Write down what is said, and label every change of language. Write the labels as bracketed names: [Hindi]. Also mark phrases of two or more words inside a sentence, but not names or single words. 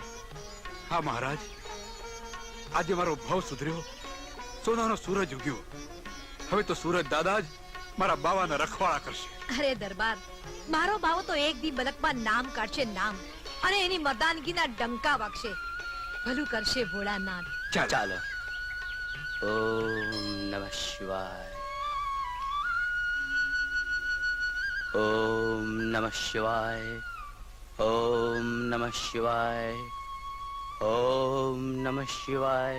[Gujarati] હા મહારાજ, આજે મારો ભાવ સુધર્યો, સોનાનો સૂરજ ઉગ્યો. હવે તો સૂરજ દાદા જ મારા બાવાના રખવાળા કરશે. અરે દરબાર, મારો બાવો તો એક દી બલકમાં નામ કાઢશે, નામ, અને એની મર્દાનગીના ડંકા વાગશે. ભલું કરશે ભોળાનાથ. ચાલો. ચાલો. [Sanskrit] ओम नमः शिवाय। ओम नमः शिवाय। ओम नमः शिवाय। ओम नमः शिवाय।